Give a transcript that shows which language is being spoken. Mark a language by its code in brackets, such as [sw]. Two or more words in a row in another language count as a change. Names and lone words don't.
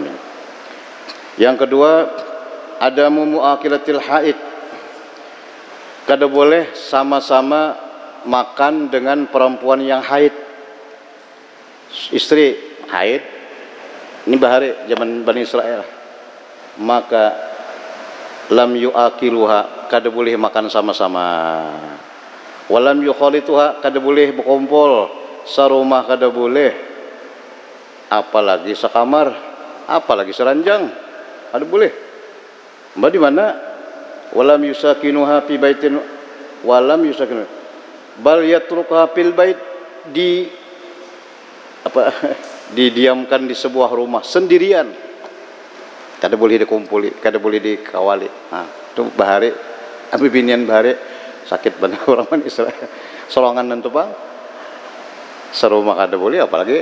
[bjn] Yang kedua, ada [ar] مؤاكلة الحائض, [bjn] kada boleh sama-sama makan dengan perempuan yang haid. Istri haid, ini bahari zaman Bani Israel, maka [ar] لم يؤاكلوها, [bjn] kada boleh makan sama-sama. [ar] ولم يخالطوها, [bjn] kada boleh berkumpul sarumah, kada boleh, apalagi sekamar, apalagi seranjang, kada boleh. Mbak di mana? [ar] ولم يساكنوها في بيت ولم يساكنوها بل يتركوها في البيت, [bjn] didiamkan di sebuah rumah sendirian, kada boleh dikumpuli, kada boleh dikawali. Nah, itu bahari, abibinian bahari sakit benar orang Israel solongan nanti bang serumah kada boleh apalagi.